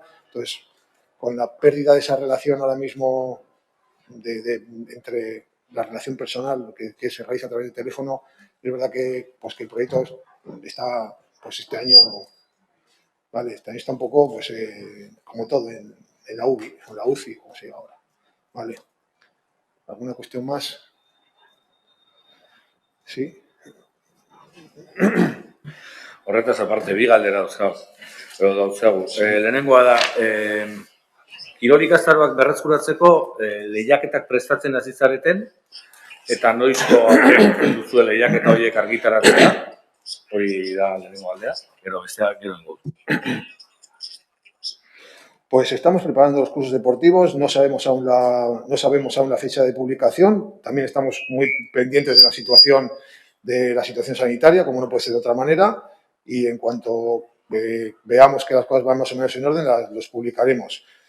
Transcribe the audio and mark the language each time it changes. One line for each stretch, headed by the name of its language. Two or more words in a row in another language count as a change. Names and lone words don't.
Spanish: Entonces, con la pérdida de esa relación ahora mismo entre la relación personal que se realiza a través del teléfono, es verdad que el proyecto está, pues este año, vale, este año está un poco, pues como todo, en la UBI, o la UCI, como se llama ahora. Vale. ¿Alguna cuestión más? Sí.
Basque: Horretaz aparte, bi galdera dauzkagu. Lehenengoa da, kirol ikastaroak berreskuratzeko lehiaketak prestatzen hasi zareten, eta noizko duzue lehiaketa horiek argitaratzea, hori da lehenengo galdera, gero besteak gero ingo.
Spanish: Pues estamos preparando los cursos deportivos, no sabemos aún la fecha de publicación, también estamos muy pendientes de la situación sanitaria, como no puede ser de otra manera, y en cuanto veamos que las cosas van más o menos en orden, los publicaremos.